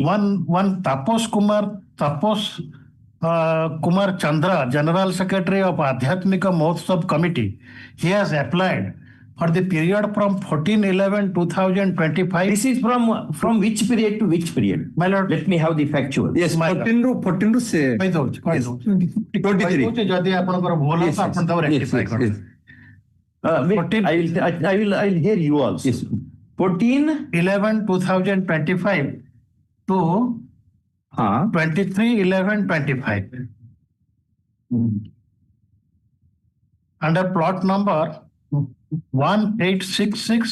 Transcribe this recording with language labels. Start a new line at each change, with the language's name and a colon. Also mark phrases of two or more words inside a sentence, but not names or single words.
English: One Tapos Kumar Chandra, General Secretary of Adhyatmika Mahotsav Committee, he has applied for the period from 14/11/2025. This is from which period to which period? My lord, let me have the factual. Yes, 14 to say.
Odia: ଯଦି ଆପଣଙ୍କର ଭୁଲ ହବ ଆପଣ ତାକୁ rectify କରନ୍ତୁ।
English: I'll hear you also. Yes. 14/11/2025 to 23/11/25. Under plot number 1866.